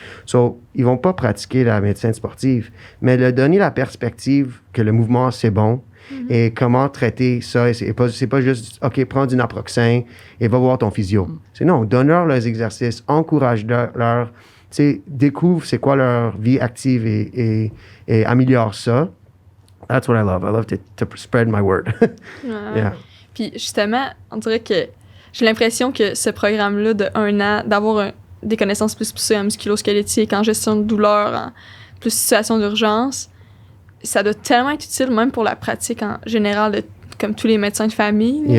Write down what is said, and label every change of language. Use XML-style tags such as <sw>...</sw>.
<fr>So, ils vont pas pratiquer la médecine sportive, mais leur donner la perspective que le mouvement, c'est bon. Et comment traiter ça. C'est pas juste, OK, prends du naproxen et va voir ton physio. C'est non, donne-leur leurs exercices, encourage-leur, découvre c'est quoi leur vie active et améliore ça.</fr> <en>That's what I love. I love to spread my word. Yeah.</en> <fr>Puis justement, on dirait que j'ai l'impression que ce programme-là de 1 an, d'avoir des connaissances plus poussées en musculo-squelettique, en gestion de douleur, en plus situation d'urgence, ça doit tellement être utile, même pour la pratique en général, comme tous les médecins de famille.</fr>